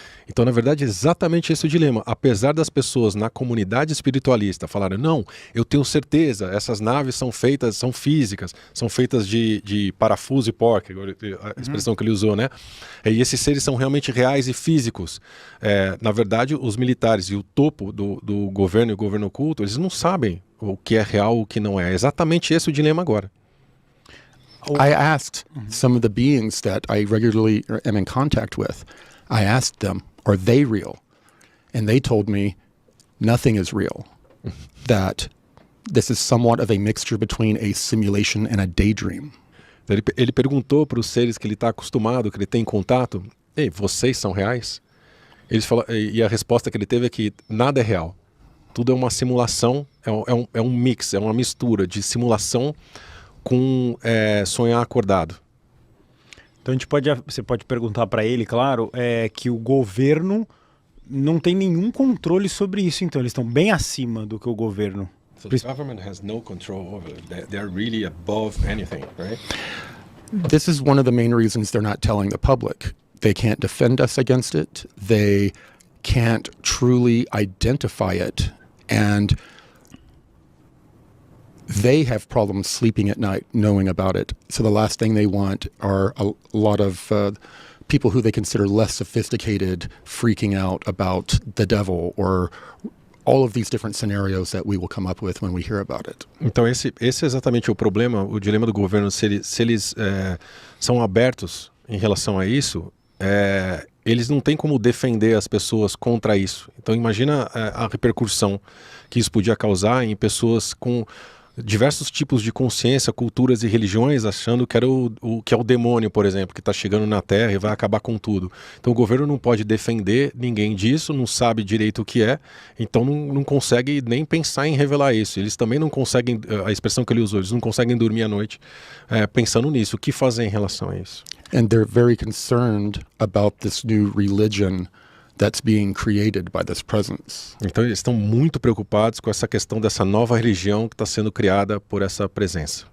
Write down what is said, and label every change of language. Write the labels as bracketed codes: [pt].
[pt] Então, na verdade, é exatamente esse o dilema. Apesar das pessoas na comunidade espiritualista falarem, não, eu tenho certeza, essas naves são feitas, são físicas, são feitas de parafuso e porca, a expressão que ele usou, né? E esses seres são realmente reais e físicos. Na verdade, os militares e o topo do governo e o governo oculto, eles não sabem o que é real, o que não é. É exatamente esse o dilema agora. [en] I asked some of the beings that I regularly am in contact with, I asked them, are they real? And they told me nothing is real. That this is somewhat of a mixture between a simulation and a daydream. [pt] Ele perguntou para os seres que ele está acostumado, que ele tem contato, ei, vocês são reais? Eles falaram, e a resposta que ele teve é que nada é real. Tudo é uma simulação, é um mix, é uma mistura de simulação com sonhar acordado. Então você pode perguntar para ele, claro, que o governo não tem nenhum controle sobre isso, então eles estão bem acima do que o governo. [en] So the government has no control over it. They're really above anything, right? This is one of the main reasons they're not telling the public. They can't defend us against it. They can't truly identify it. And they have problems sleeping at night knowing about it. So the last thing they want are a lot of people who they consider less sophisticated freaking out about the devil or all of these different scenarios that we will come up with when we hear about it. [pt] Então esse é exatamente o problema, o dilema do governo. Se eles são abertos em relação a isso, eles não têm como defender as pessoas contra isso. Então imagina a repercussão que isso podia causar em pessoas com diversos tipos de consciência, culturas e religiões, achando que era que é o demônio, por exemplo, que está chegando na Terra e vai acabar com tudo. Então o governo não pode defender ninguém disso, não sabe direito o que é, então não consegue nem pensar em revelar isso. Eles também não conseguem, a expressão que ele usou, eles não conseguem dormir à noite pensando nisso. O que fazer em relação a isso? [en] And they're very concerned about this new religion that's being created by this presence. [pt] Então eles estão muito preocupados com essa questão dessa nova religião que está sendo criada por essa presença.